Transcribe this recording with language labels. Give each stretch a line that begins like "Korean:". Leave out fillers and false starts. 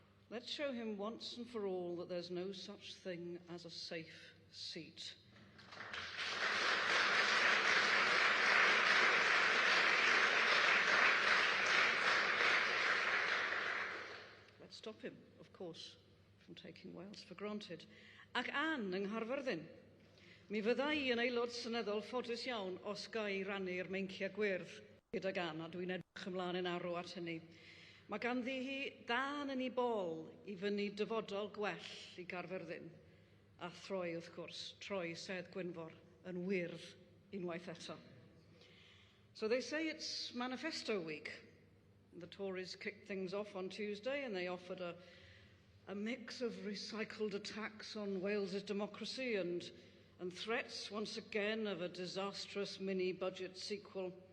English: Let's show him once and for all that there's no such thing as a safe seat. Let's stop him, of course, from taking Wales for granted.
Welsh: Ac Ann yng Nghaerfyrddin. Mi fydda I yn aelod syneddol ffodus iawn os ga I rannu'r meinciau gwyrdd gydag Ann, a dwi'n edrych ymlaen yn arw at hynny. Mae ganddi hi dan yn ei bol I fyny dyfodol gwell I Gaerfyrddin, a throi wrth gwrs, troi Sedd Gwynfor yn wyrdd unwaith eto.
English: So they say it's manifesto week. The Tories kicked things off on Tuesday and they offered a mix of recycled attacks on Wales's democracy and threats once again of a disastrous mini-budget sequel.